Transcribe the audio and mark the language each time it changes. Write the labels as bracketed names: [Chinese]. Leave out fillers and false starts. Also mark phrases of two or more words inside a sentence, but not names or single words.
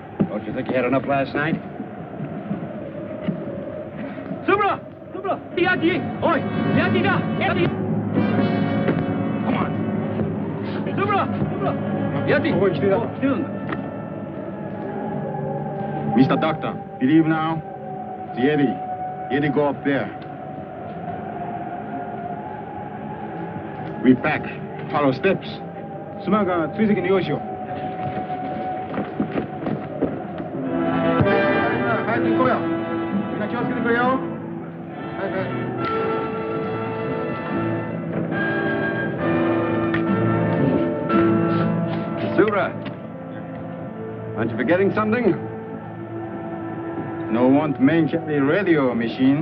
[English] Don't you think you had enough last night? Subra! Subra! Yeti! Oi! Yeti da! Yeti! Come on. Subra! Subra! Yeti! [Japanese] ここに来てた。来てるんだ。 [English] Mr. Doctor, believe now? The Yeti. Yeti go up there. We back. Follow steps. [Japanese] 妻が追跡の用意しよう。早く行こうよ。みんな気をつけてくれよ。早く早く。 [English] Forgetting something? No one to mention the radio machine.